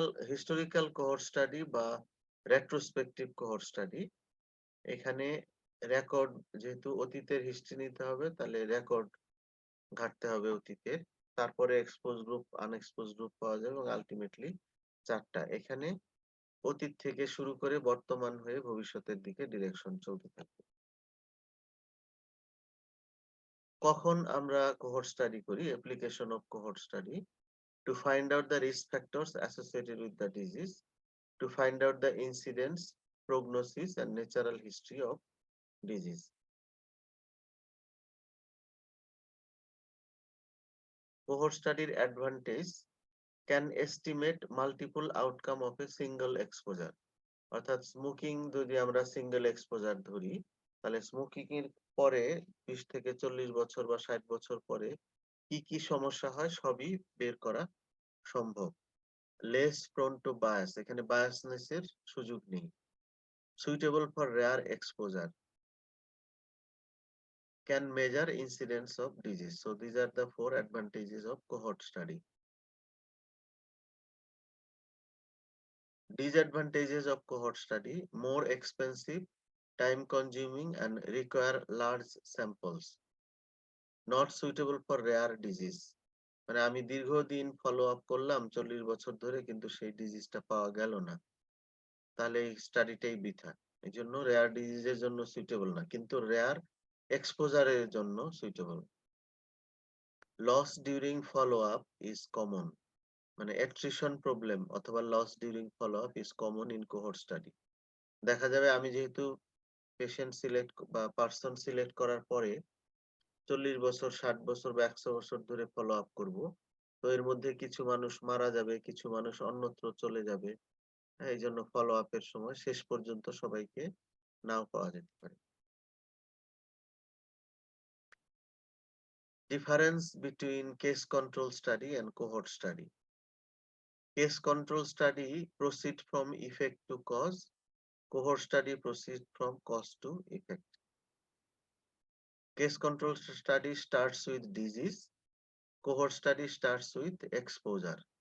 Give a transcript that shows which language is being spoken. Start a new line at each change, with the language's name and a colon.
Bangla: Historical cohort study বা retrospective cohort study, এখানে record, যেহেতু অতীতের হিস্ট্রি নিতে হবে তাহলে রেকর্ড ঘাটতে হবে অতীতের। তারপরে এক্সপোজ গ্রুপ, আনএক্সপোজ গ্রুপ পাওয়া যাবে এবং আলটিমেটলি ৪ টা। এখানে অতীত থেকে শুরু করে বর্তমান হয়ে ভবিষ্যতের দিকে ডিরেকশন চলতে থাকবে। কখন আমরা কোহর্ট স্টাডি করি?
English: Application of cohort study to find out the risk factors associated with the disease, to find out the incidence, prognosis, and natural history of disease. Cohort study advantage: can estimate multiple outcome of a single exposure.
Bangla: অর্থাৎ smoking যদি আমরা single exposure ধরি, তাহলে smoking এর পরে 20 থেকে 40 বছর বা 60 বছর পরে কি কি সমস্যা হয় সবই বের করা সম্ভব।
English: less prone to bias,
Bangla: এখানে বায়াসনেস এর সুযোগ নেই।
English: Suitable for rare exposure, can measure incidence of disease. So these are the 4 advantages of cohort study. Disadvantages of cohort study: more expensive, time consuming, and require large samples. Not suitable for rare disease.
Bangla: মানে আমি দীর্ঘদিন follow up করলাম 40 বছর ধরে, কিন্তু সেই ডিজিজটা পাওয়া গেল না, তাহলে এই স্টাডিটাই বৃথা। এই জন্য রেয়ার ডিজিজের জন্য সুইটেবল না, কিন্তু রেয়ার এক্সপোজারের জন্য suitable.
English: loss during follow up is common,
Bangla: মানে
English: attrition problem
Bangla: অথবা
English: Loss during follow up is common in cohort study.
Bangla: দেখা যাবে আমি যেহেতু পেশেন্ট সিলেক্ট বা পার্সন সিলেক্ট করার পরে 40 বছর, 60 বছর বা 100 বছর ধরে ফলো আপ করবো, তো এর মধ্যে কিছু মানুষ মারা যাবে, কিছু মানুষ অন্যত্র চলে যাবে। হ্যাঁ, এই জন্য ফলো আপের সময় শেষ পর্যন্ত সবাইকে নাও পাওয়া যেতে পারে।
English: Difference between case control study and cohort study: case control study proceed from effect to cause, cohort study proceed from cause to effect. Case control study starts with disease, cohort study starts with exposure.